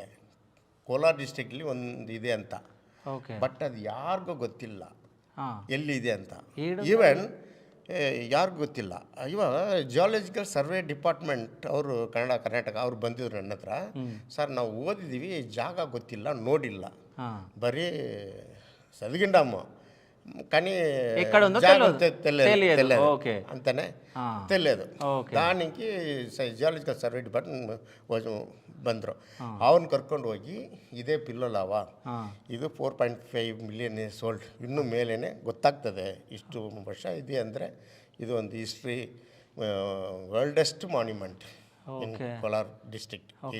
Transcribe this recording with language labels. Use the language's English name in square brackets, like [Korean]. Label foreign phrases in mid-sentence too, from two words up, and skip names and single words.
[Kannada] ಕೋಲಾರ ಡಿಸ್ಟ್ರಿಕ್ಟಲ್ಲಿ ಒಂದು ಇದೆ ಅಂತ. ಬಟ್ ಅದು ಯಾರಿಗೂ ಗೊತ್ತಿಲ್ಲ ಎಲ್ಲಿದೆ ಅಂತ. ಈವನ್ ಯಾರಿಗೂ ಗೊತ್ತಿಲ್ಲ. ಇವಾಗ [English] geological survey department [Kannada] ಅವರು ಕರ್ನಾಟಕ ಅವ್ರು ಬಂದಿದ್ರು ನನ್ನ ಹತ್ರ. ಸರ್ ನಾವು ಓದಿದ್ದೀವಿ, ಜಾಗ ಗೊತ್ತಿಲ್ಲ, ನೋಡಿಲ್ಲ, ಬರೀ [Telugu] చదివిండాము కానీ తెలియదు అంతనే తెలియదు. [Kannada] దానికి [English] geological survey department [Kannada] ಬಂದರು. ಅವನ್ನ ಕರ್ಕೊಂಡು ಹೋಗಿ ಇದೇ ಪಿಲ್ಲೋಲಾವಾ, ಇದು [English] 4.5 million years old, [Kannada] ಇನ್ನೂ ಮೇಲೇ ಗೊತ್ತಾಗ್ತದೆ ಇಷ್ಟು ವರ್ಷ ಇದೆ ಅಂದರೆ. ಇದು ಒಂದು [English] history worldest monument in Kolar district.